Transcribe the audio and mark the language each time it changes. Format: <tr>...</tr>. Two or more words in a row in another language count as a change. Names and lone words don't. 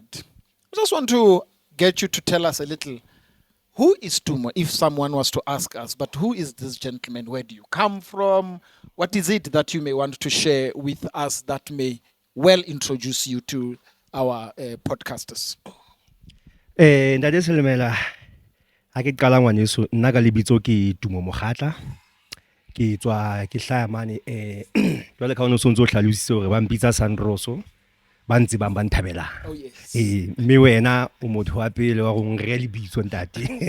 <en>I just want to get you to tell us a little, who is Tumo, if someone was to ask us, but who is this gentleman? Where do you come from? What is it that you may want to share with us that may well introduce you to our podcasters? Dr.</en> <st>Silemela, ha ke qala ngwaneso nna ka lebitso ke Tumo Mokhatla. Ke tswa ke hlaya mane jwale ka ono sontso hlalositse hore ba mpitsa Sandros ba ntse ba nthabela. Oh yes. Mme wena o motho wa pele wa go ngre lebitso ntate.</st>